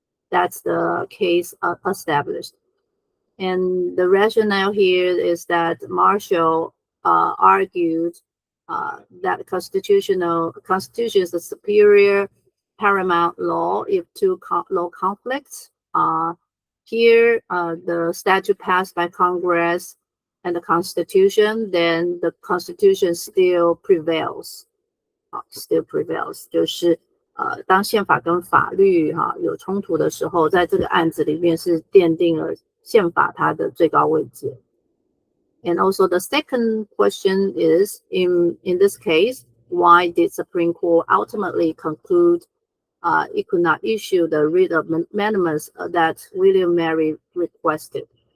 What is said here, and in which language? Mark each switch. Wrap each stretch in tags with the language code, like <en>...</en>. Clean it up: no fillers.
<en>That's the case established. And the rationale here is that Marshall argued that Constitution is the superior paramount law if two law conflicts. Here, the statute passed by Congress and the Constitution, then the Constitution still prevails. Still prevails，</en> <zh>就是当宪法跟法律有冲突的时候，在这个案子里面是奠定了宪法它的最高位置。</zh> <en>And also the second question is, in this case, why did Supreme Court ultimately conclude it could not issue the writ of mandamus that William Mary requested?</en>